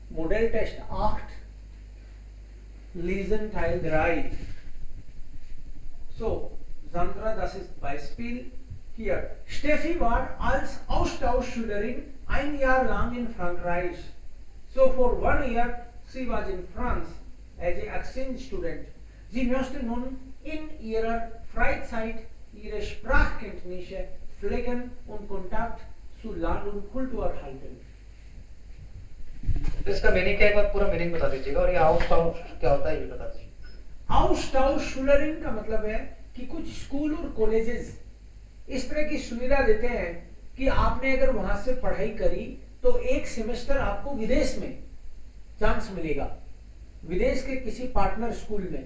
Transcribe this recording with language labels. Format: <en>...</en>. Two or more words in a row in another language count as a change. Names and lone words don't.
<de>Modell Test 8, Lesen Teil 3. So, Sandra, das ist Beispiel hier. Steffi war als Austauschschülerin ein Jahr lang in Frankreich.</de> <en>So, for 1 year, she was in France as an exchange student.</en> <de>Sie möchte nun in ihrer Freizeit ihre Sprachkenntnisse pflegen und Kontakt zu Land und Kultur halten.</de> <hi>तो इसका मीनिंग क्या, एक बार पूरा मीनिंग बता दीजिएगा, और ये आउटसाउंड क्या होता है ये बता दीजिए। आउटसाउंड का मतलब है कि कुछ स्कूल और कॉलेजेस इस तरह की सुविधा देते हैं कि आपने अगर वहां से पढ़ाई करी तो एक सेमेस्टर आपको विदेश में चांस मिलेगा, विदेश के किसी पार्टनर स्कूल में।</hi>